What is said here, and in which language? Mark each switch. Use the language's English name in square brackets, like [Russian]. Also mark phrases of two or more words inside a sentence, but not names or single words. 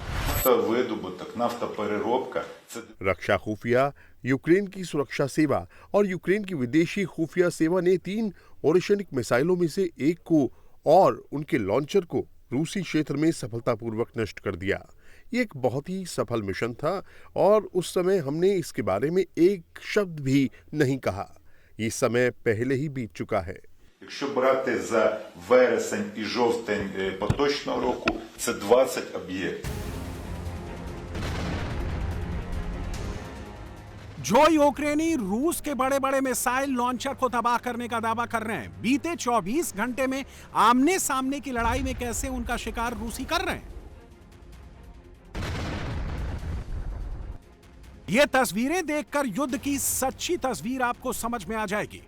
[Hindi] रक्षा खुफिया, यूक्रेन की सुरक्षा सेवा और यूक्रेन की विदेशी खुफिया सेवा ने 3 ओरेशनिक मिसाइलों में से एक को और उनके लॉन्चर को रूसी क्षेत्र में सफलतापूर्वक नष्ट कर दिया। ये एक बहुत ही सफल मिशन था और उस समय हमने इसके बारे में एक शब्द भी नहीं कहा। ये समय पहले ही बीत चुका है। [Ukrainian] Якщо брати за вересень і жовтень поточного року, це 20 об'єктів. [Hindi] जो यूक्रेनी रूस के बड़े बड़े मिसाइल लॉन्चर को तबाह करने का दावा कर रहे हैं, बीते 24 घंटे में आमने सामने की लड़ाई में कैसे उनका शिकार रूसी कर रहे हैं। ये तस्वीरें देखकर युद्ध की सच्ची तस्वीर आपको समझ में आ जाएगी।